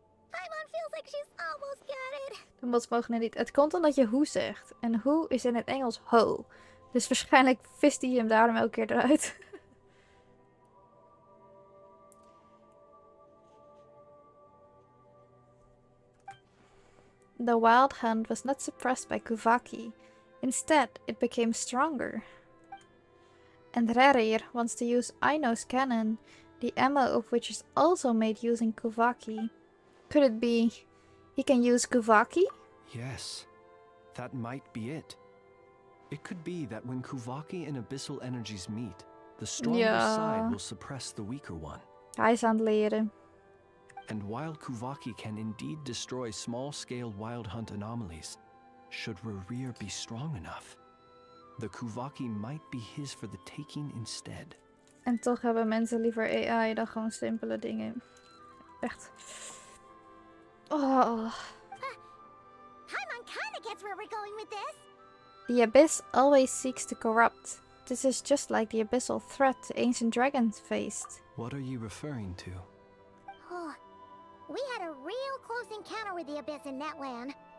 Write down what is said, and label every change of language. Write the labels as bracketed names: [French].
[English] Paimon feels like she's almost got it. [Dutch] De mods mogen het niet. Het komt omdat je hoe zegt. En hoe is in het Engels ho. Dus waarschijnlijk vist hij hem daarom elke keer eruit. [English] The Wild Hunt was not suppressed by Kuvaki. Instead, it became stronger. And Rerir wants to use Aino's cannon, the ammo of which is also made using Kuvaki. Could it be he can use Kuvaki? Yes, that might be it. It could be that when Kuvaki and Abyssal energies meet, the stronger side will suppress the weaker one. [Dutch] Hij is aan het leren. [English] And while Kuvaki can indeed destroy small-scale Wild Hunt anomalies, should Rerir be strong enough, the Kuvaki might be his for the taking instead. [Dutch] En toch hebben mensen liever AI dan gewoon simpele dingen. Echt. Oh. [English] Paimon kinda gets where we're going with this. The Abyss always seeks to corrupt. This is just like the abyssal threat the ancient dragons faced. What are you referring to? Oh, we had a real close encounter with the Abyss in Netland.